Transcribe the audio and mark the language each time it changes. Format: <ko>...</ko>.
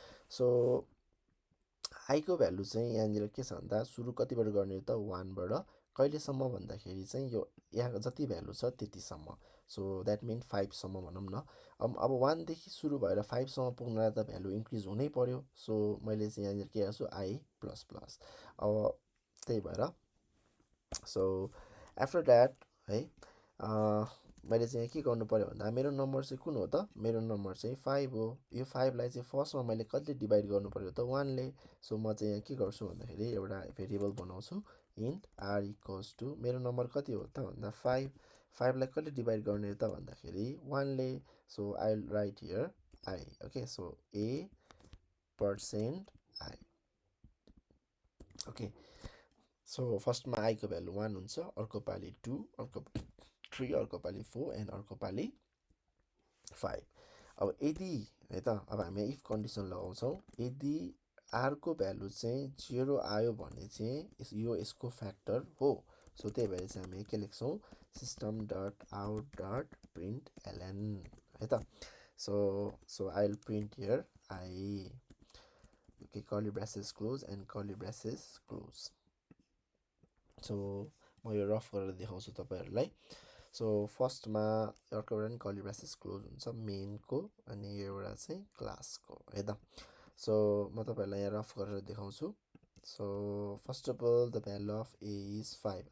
<ne>So I को value चाहिँ यहाँनिर के छ भन्दा सुरु कतिबाट गर्ने त 1 बाट कहिलेसम्म भन्दाखेरि चाहिँ यो यहाँ जति भ्यालु छ त्यतिसम्म।</ne> <en>so that min</en> <ne>5 सम्म भनौँ न। अब 1 देखि सुरु भएर 5 सम्म पुग्नलाई त भ्यालु इन्क्रिज हुनै पर्यो। सो मैले चाहिँ यहाँनिर के गर्छु आई प्लस प्लस। अब त्यही भएर</ne> <en>so after that</en> <ne>है मैले चाहिँ के गर्नु पर्यो भन्दा मेरो नम्बर चाहिँ कुन हो त, मेरो नम्बर चाहिँ 5 हो। यो 5 लाई चाहिँ फर्स्टमा मैले कतिले डिभाइड गर्नु पर्यो त 1 ले। सो म चाहिँ यहाँ के गर्छु भन्दाखेरि एउटा भेरिएबल बनाउँछु</ne> <en>int r equals to</en> <ne>मेरो नम्बर कति हो त भन्दा 5। 5 लाई कतिले डिभाइड गर्ने त भन्दाखेरि 1 ले।</ne> <en>So I will write here i. Okay, so a% i।</en> <ne>Okay so फर्स्टमा आई को भ्यालु 1 हुन्छ, अर्को पालि 2, अर्को 3, अर्को पालि 4 एन्ड अर्को पालि 5। अब यदि है त अब हामी इफ कन्डिसन लगाउँछौँ, यदि आरको भ्यालु चाहिँ 0 आयो भने चाहिँ यो यसको फ्याक्टर हो। सो त्यही भएर चाहिँ हामी के लेख्छौँ, system dot out dot print LN है त।</ne> <en>So I will print here i, okay, curly braces close and curly braces close.</en> <ne>So म यो रफ गरेर देखाउँछु तपाईँहरूलाई। सो फर्स्टमा अर्को एउटा नि कर्ली ब्रासेस क्लोज हुन्छ मेनको, अनि यो एउटा चाहिँ क्लासको है त। सो म तपाईँहरूलाई यहाँ रफ गरेर देखाउँछु।</ne> <en>so first of all the value of a is</en> <ne>5।</ne>